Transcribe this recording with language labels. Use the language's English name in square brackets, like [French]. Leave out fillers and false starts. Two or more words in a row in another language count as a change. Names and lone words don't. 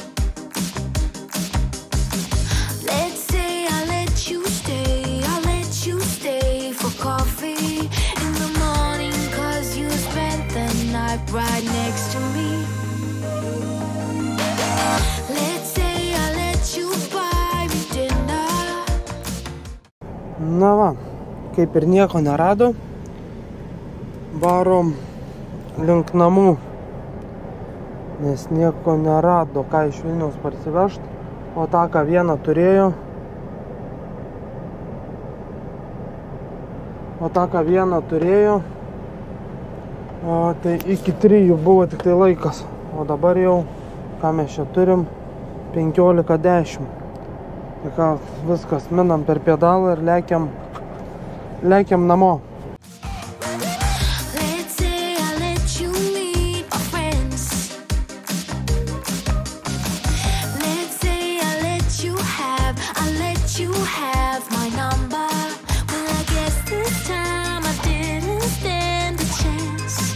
[English] Let's say I let you stay for coffee in the morning, 'cause you spent the night right next to me. Let's say I let you buy me dinner. [Lithuanian] Na va, kaip ir nieko nerado, varom link namų, nes nieko nerado, ką iš Vilniaus parsivežt, o tą, ką vieną turėjo, tai iki 3 buvo tik tai laikas, o dabar jau, ką mes čia turim, 15:10. Tai ką, viskas, minam per pedalą ir lekiam namo. [English] Let's say I let you meet my friends. Let's say I let you have my number. Well, I guess this time I didn't stand a chance.